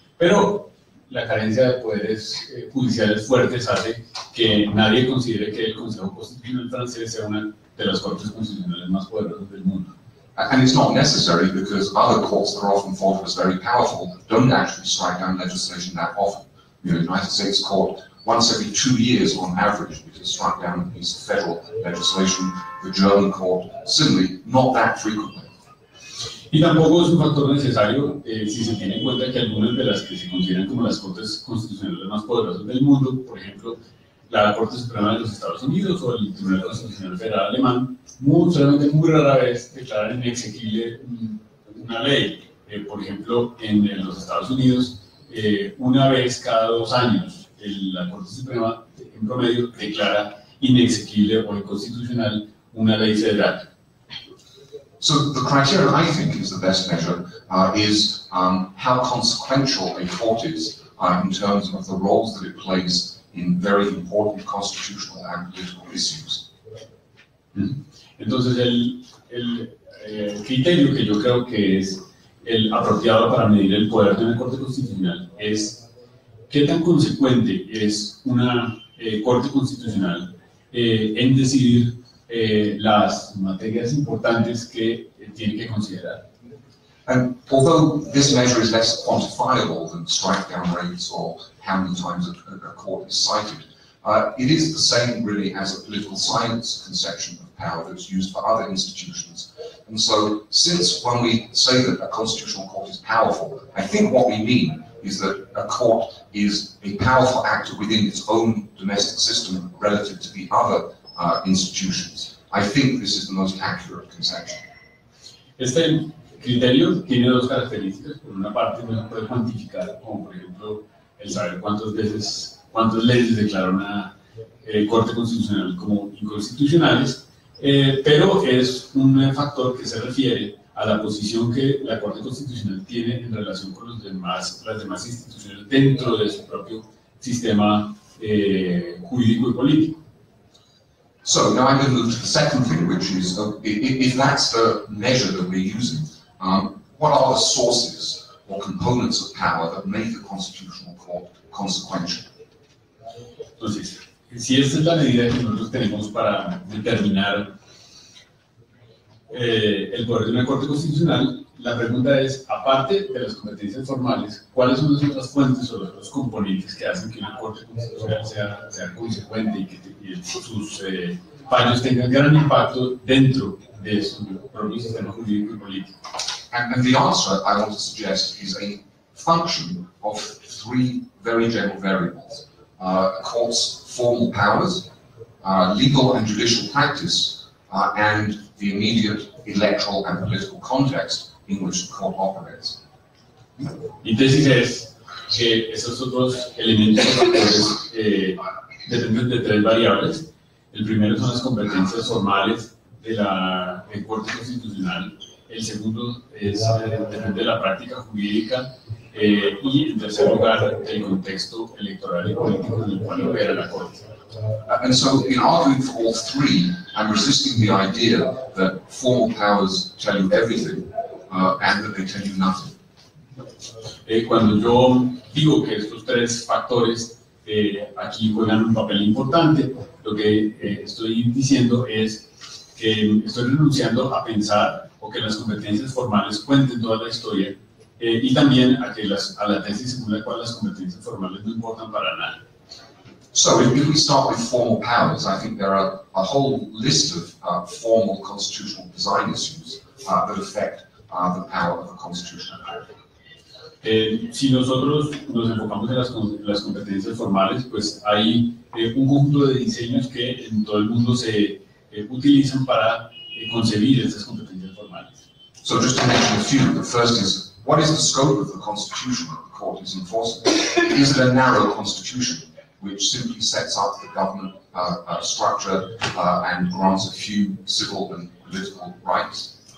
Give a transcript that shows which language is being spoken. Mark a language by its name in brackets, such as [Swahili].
[Spanish] Pero la carencia de poderes judiciales fuertes hace que nadie considere que el Consejo Constitucional francés sea una de las cortes constitucionales más poderosas del mundo. [English] And it's not necessary because other courts that are often thought of as very powerful don't actually strike down legislation that often. You know, the United States Court, once every 2 years on average, it has struck down a piece of federal legislation. The German court, similarly, not that frequently. [Spanish] Y tampoco es un factor necesario si se tiene en cuenta que algunas de las que se consideran como las cortes constitucionales más poderosas del mundo, por ejemplo, la Corte Suprema de los Estados Unidos o el Tribunal Constitucional Federal Alemán, solamente muy rara vez declaran inexequible una ley. Por ejemplo, en los Estados Unidos, una vez cada 2 años, la Corte Suprema en promedio declara inexequible o inconstitucional una ley federal. [English] So the criterion I think is the best measure is how consequential a court is in terms of the roles that it plays in very important constitutional and political issues. [Spanish] Entonces el criterio que yo creo que es el apropiado para medir el poder de una Corte Constitucional es qué tan consecuente es una Corte Constitucional en decidir las materias importantes que tiene que considerar. [English] And although this measure is less quantifiable than strike-down rates or how many times a court is cited, it is the same really as a political science conception of power that's used for other institutions. And so, since when we say that a constitutional court is powerful, I think what we mean is that a court is a powerful actor within its own domestic system relative to the other institutions. I think this is the most accurate conception. [Spanish] Este criterio tiene 2 características. Por una parte, no se puede cuantificar, como por ejemplo el saber cuántas leyes declara una Corte Constitucional como inconstitucionales, pero es un factor que se refiere a la posición que la Corte Constitucional tiene en relación con las demás instituciones dentro de su propio sistema jurídico y político. [English] So now I'm going to move to the second thing, which is, if that's the measure that we're using, what are the sources or components of power that make a constitutional court consequential? [Spanish] Entonces, si esta es la medida que nosotros tenemos para determinar el poder de una Corte Constitucional, la pregunta es, aparte de las competencias formales, ¿cuáles son las otras fuentes o los otros componentes que hacen que una Corte Constitucional sea consecuente y que sus fallos tengan gran impacto dentro de su propio sistema jurídico y político? [English] And the answer I want to suggest is a function of 3 very general variables. A court's formal powers, legal and judicial practice, and the immediate electoral and political context in which the court operates. [Spanish] Mi tesis es que esos otros elementos dependen de 3 variables. El primero son las competencias formales de la Corte Constitucional. El segundo depende de la práctica jurídica. Y en tercer lugar, el contexto electoral y político en el cual opera la Corte. [English] And so, in arguing for all 3, I'm resisting the idea that formal powers tell you everything and that they tell you nothing. [Spanish] Cuando yo digo que estos tres factores aquí juegan un papel importante, lo que estoy diciendo es que estoy renunciando a pensar o que las competencias formales cuenten toda la historia y también a la tesis según la cual las competencias formales no importan para nada. [English] So if we start with formal powers, I think there are a whole list of formal constitutional design issues that affect the power of a constitutional court. [Spanish] Si nosotros nos enfocamos en las competencias formales, pues hay un conjunto de diseños que en todo el mundo se utilizan para concebir estas competencias formales. [English] So just to mention a few, the first is, what is the scope of the constitution that the court is enforcing? Is it a narrow constitution which simply sets up the government structure and grants a few civil and political rights?